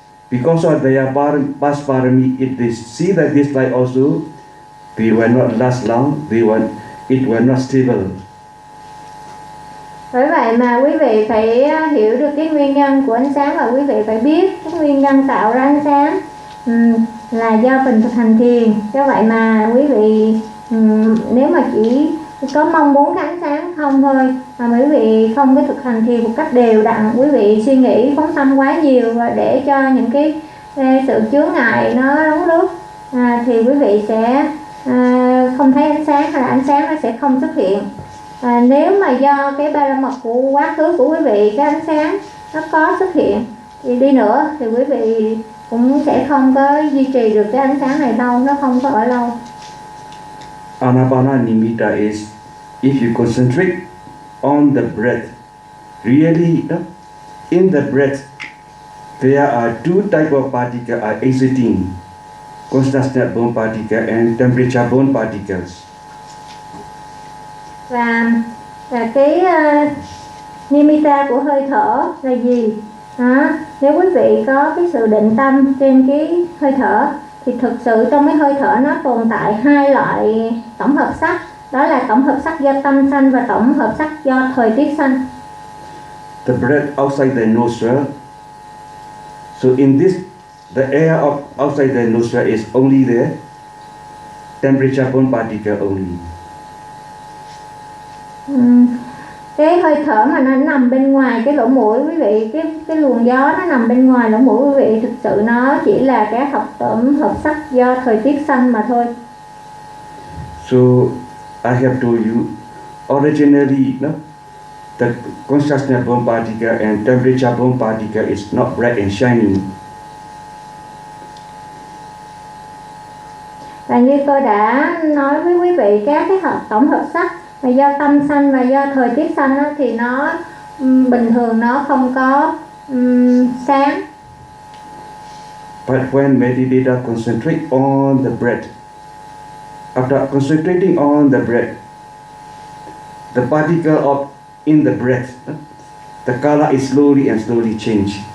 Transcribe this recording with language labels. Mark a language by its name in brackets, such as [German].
[English] Because of their past parami, if they see that this light also, they will not last long, it will not stable. [Vietnamese] Bởi vậy mà quý vị phải hiểu được cái nguyên nhân của ánh sáng, và quý vị phải biết cái nguyên nhân tạo ra ánh sáng là do mình thực hành thiền. Do vậy mà quý vị nếu mà chỉ có mong muốn cái ánh sáng không thôi, mà quý vị không có thực hành thiền một cách đều đặn, quý vị suy nghĩ phóng tâm quá nhiều và để cho những cái sự chướng ngại nó lấn lướt, thì quý vị sẽ không thấy ánh sáng, hay là ánh sáng nó sẽ không xuất hiện. Nếu mà do cái ba la mật của quá khứ của quý vị, cái ánh sáng nó có xuất hiện thì đi nữa thì quý vị cũng sẽ không có duy trì được cái ánh sáng này lâu, nó không có ở lâu. [English] Anapana nimitta is if you concentrate on the breath, really in the breath there are two type of particles are existing, consciousness bone particle and temperature bone particles. [Vietnamese] Và cái nimitta của hơi thở là gì? Nếu quý vị có cái sự định tâm trên cái hơi thở thì thực sự trong cái hơi thở nó tồn tại hai loại tổng hợp sắc, đó là tổng hợp sắc do tâm sanh và tổng hợp sắc do thời tiết sanh. [English] The breath outside the nostril. So in this, the air of outside the nostril is only the temperature bone particle only. [Vietnamese] Cái hơi thở mà nó nằm bên ngoài cái lỗ mũi quý vị, cái luồng gió nó nằm bên ngoài lỗ mũi quý vị, thực sự nó chỉ là cái hợp tổng hợp sắc do thời tiết sanh mà thôi. [English] So I have told you originally, no, the consciousness bone particle and temperature bone particle is not bright and shining. [Vietnamese] Và như tôi đã nói với quý vị, các cái hợp tổng hợp sắc và do tâm sanh và do thời tiết sanh thì nó bình thường nó không có sáng. [English] But when meditator concentrate on the breath, after concentrating on the breath, the particle of in the breath, the color is slowly and slowly change.